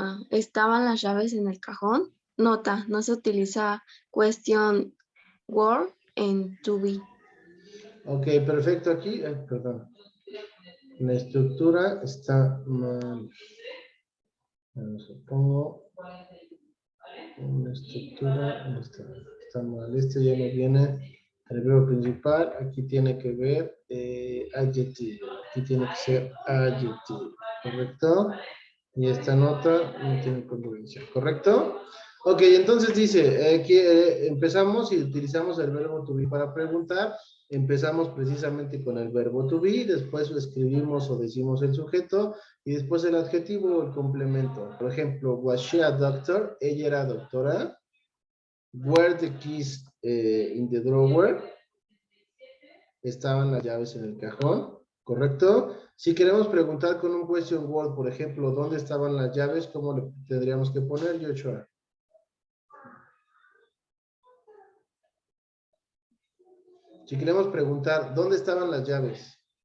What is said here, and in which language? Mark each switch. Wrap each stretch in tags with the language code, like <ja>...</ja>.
<es>¿Estaban las llaves en el cajón? Nota, no se utiliza question were en to be. Ok, perfecto. Aquí, perdón. La estructura está mal. Supongo. La estructura está mal. Este ya no viene el verbo principal. Aquí tiene que ver adjetivo. Aquí tiene que ser adjetivo. ¿Correcto? Y esta nota no tiene congruencia. ¿Correcto? Ok, entonces dice que empezamos y utilizamos el verbo to be para preguntar. Empezamos precisamente con el verbo to be, después lo escribimos o decimos el sujeto y después el adjetivo o el complemento. Por ejemplo,</es> <en>was she a doctor?</en> <es>Ella era doctora.</es> <en>Were the keys in the drawer?</en> <es>Estaban las llaves en el cajón, ¿correcto? Si queremos preguntar con un question word, por ejemplo, ¿dónde estaban las llaves? ¿Cómo le tendríamos que poner, Joshua? Si queremos preguntar, ¿dónde estaban las llaves?</es>